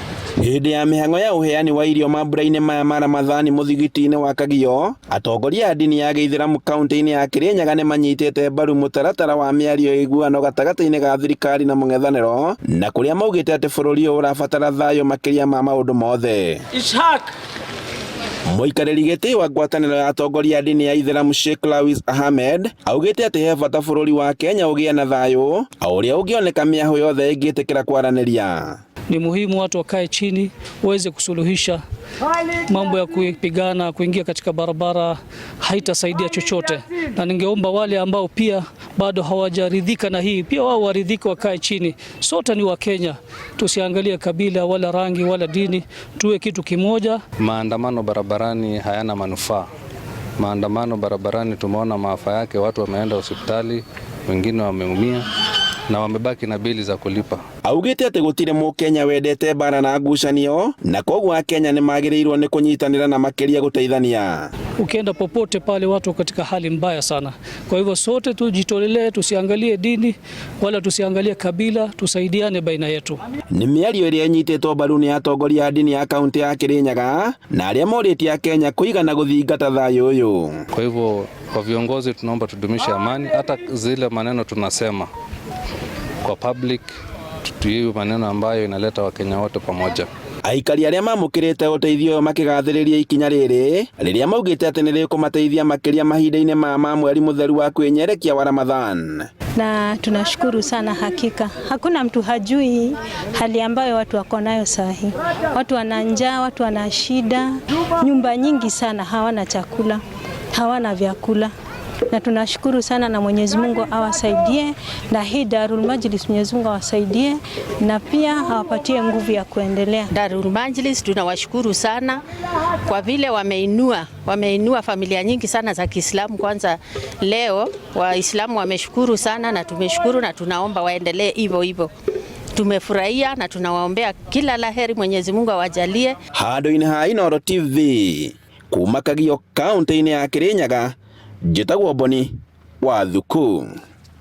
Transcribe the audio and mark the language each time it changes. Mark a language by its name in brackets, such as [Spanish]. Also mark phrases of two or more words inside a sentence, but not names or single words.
[Kikuyu] Hĩndĩ ya mĩhang'o ya ũheani wa irio mambura-inĩ maya ma Ramathani mũthigiti-inĩ wa Kagio, atongoria a ndini ya Gĩithĩramu kaunti-inĩ ya Kirinyaga nĩ manyitĩte mbaru mũtaratara wa mĩario ya iguano gatagatĩ-inĩ ga thirikari na mũng'ethanĩro, na kũrĩa maugĩte atĩ bũrũri ũyũ ũrabatara thayũ makĩria ma maũndũ mothe. Mũikarĩri gĩtĩ wa ngwatanĩro ya atongoria a ndini ya Ithĩramu Sheikh Lawis Ahmed augĩte atĩ he bata bũrũri wa Kenya ũgĩe na thayũ, o ũrĩa ũngĩoneka mĩahũ yothe ĩngĩtĩkĩra kwaranĩria. [Swahili] Ni muhimu watu wakae chini waweze kusuluhisha mambo ya kupigana, kuingia katika barabara haitasaidia chochote, na ningeomba wale ambao pia bado hawajaridhika na hii pia wao waridhike, wakae chini. Sote ni wa Kenya, tusiangalie kabila wala rangi wala dini, tuwe kitu kimoja. Maandamano barabarani hayana manufaa. Maandamano barabarani tumeona maafa yake, watu wameenda hospitali, wengine wameumia na wamebaki na bili za kulipa. [Kikuyu] Augĩte atĩ gũtirĩ Mũkenya wendete bara na ngucanio, na koguo Akenya nĩ magĩrĩirwo nĩ kũnyitanĩra na makĩria gũteithania. [Swahili] Ukienda popote pale watu katika hali mbaya sana. Kwa hivyo sote tujitolelee, tusiangalie dini wala tusiangalie kabila, tusaidiane baina yetu. [Kikuyu] Nĩ mĩario ĩrĩa ĩnyitĩtwo mbaru nĩ atongoria a ndini ya kaunti ya Kirinyaga na arĩa morĩtie Akenya kũigana gũthingata thayũ ũyũ. [Swahili] Kwa hivyo kwa viongozi tunaomba tudumishe amani, hata zile maneno tunasema kwa public tuiwe maneno ambayo inaleta Wakenya wote pamoja. [Kikuyu] Aikari arĩa mamũkĩrĩte ũteithio makĩgathĩrĩria ikinya rĩrĩ rĩrĩa maugĩte atĩ nĩ rĩkũmateithia makĩria mahinda-inĩ ma mweri mũtheru wa kwĩnyerekia wa Ramadhan. [Swahili] Na tunashukuru sana, hakika hakuna mtu hajui hali ambayo watu wako nayo sahi. Watu wana njaa, watu wana shida, nyumba nyingi sana hawana chakula, hawana vyakula. Na tunashukuru sana, na Mwenyezi Mungu awasaidie, na hii Darul Majlis Mwenyezi Mungu awasaidie na pia awapatie nguvu ya kuendelea. Darul Majlis tunawashukuru sana kwa vile wameinua familia nyingi sana za Kiislamu. Kwanza leo Waislamu wameshukuru sana, na tumeshukuru, na tunaomba waendelee hivyo hivyo. Tumefurahia na tunawaombea kila laheri, Mwenyezi Mungu awajalie. [Kikuyu] Handũ-inĩ ha Inooro TV kuma Kagio kaunti-inĩ ya Kirinyaga, njĩtagwo Boni wa Thuku.